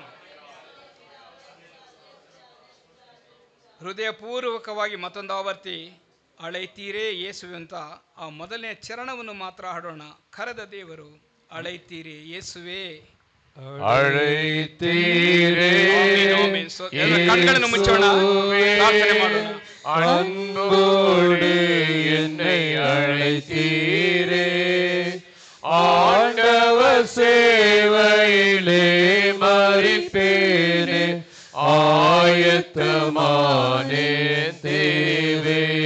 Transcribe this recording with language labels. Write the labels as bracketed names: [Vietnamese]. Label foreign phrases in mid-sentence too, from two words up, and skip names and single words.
[Kannada] ಹೃದಯಪೂರ್ವಕವಾಗಿ ಮತ್ತೊಂದು ಆವರ್ತಿ ಅಳೈತೀರೇ ಯೇಸು ಅಂತ ಆ ಮೊದಲನೇ ಚರಣವನ್ನು ಮಾತ್ರ ಹಾಡೋಣ. ಕರೆದ ದೇವರು, ಅಳೈತೀರೇ ಯೇಸುವೇ, ಅಳೈತೀರೇ ಕಣ್ಗಳನ್ನು ಮುಚ್ಚೋಣ, ಪ್ರಾರ್ಥನೆ ಮಾಡೋಣ. [Tamil] அன்போடு என்னை அழைத்தீரே, ஆண்டவர் சேவையிலே மறிப்பேனே, ஆயத்தமானே தேவே.